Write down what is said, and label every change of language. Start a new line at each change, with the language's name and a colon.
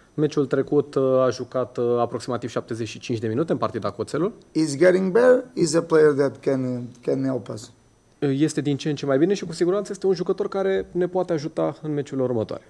Romanian: Meciul trecut a jucat aproximativ 75 de minute în partida cu Oțelul.
English: He's getting better. He's a player that can help us.
Romanian: Este din ce în ce mai bine și cu siguranță este un jucător care ne poate ajuta în meciurile următoare.